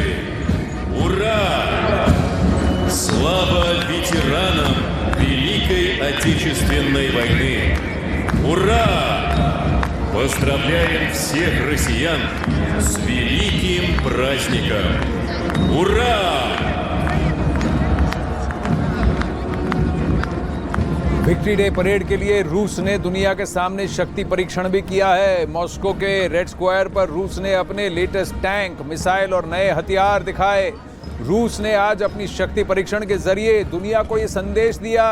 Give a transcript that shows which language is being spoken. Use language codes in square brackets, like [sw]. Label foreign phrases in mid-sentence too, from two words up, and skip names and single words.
[ru] Ура! Слава ветеранам Великой Отечественной войны! Ура! Поздравляем всех россиян с великим праздником! Ура! [hi] विक्ट्री डे परेड के लिए रूस ने दुनिया के सामने शक्ति परीक्षण भी किया है। मॉस्को के रेड स्क्वायर पर रूस ने अपने [en] latest tank, [hi] मिसाइल और नए हथियार दिखाए। रूस ने आज अपनी शक्ति परीक्षण के जरिए दुनिया को यह संदेश दिया।